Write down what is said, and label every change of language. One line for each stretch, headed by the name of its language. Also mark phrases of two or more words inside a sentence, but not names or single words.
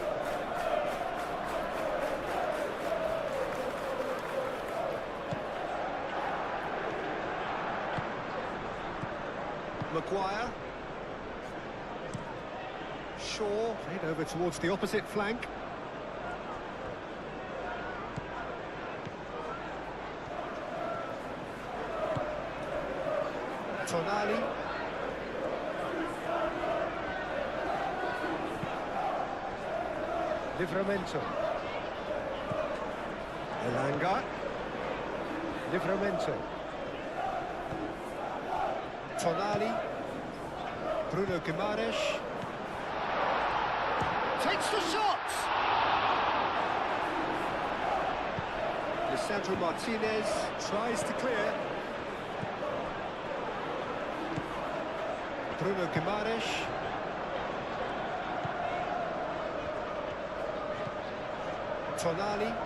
English: Maguire. Shaw, played over towards the opposite flank. Tonali. Livramento. Elanga. Livramento. Tonali. Bruno Guimaraes. Takes the shot! Lisandro Martinez tries to clear. Bruno Guimaraes. Tonali.